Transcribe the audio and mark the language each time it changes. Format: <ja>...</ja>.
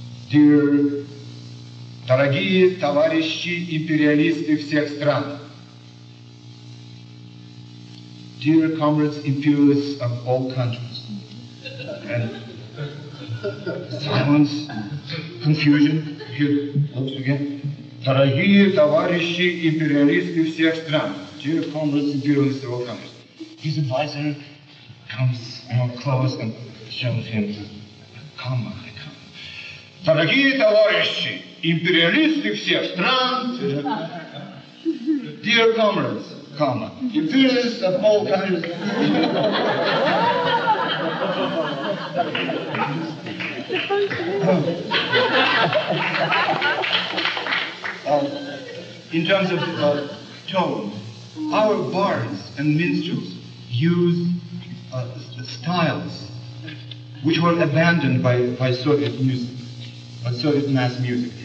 <en>Dear,</en> <ru>дорогие товарищи империалисты всех стран.</ru> <en>Dear comrades imperialists of all countries. And silence, confusion, here, once again.</en> <ru>Дорогие товарищи империалисты всех стран.</ru> <en>Dear comrades imperialists of all countries. His advisor comes, you know, close and shows him, come.</en> <ru>Дорогие товарищи империалисты всех стран.</ru> <en>Dear comrades, imperialists of all countries. In terms of tone, our bards and minstrels use styles which were abandoned by Soviet music, Soviet mass music.</en>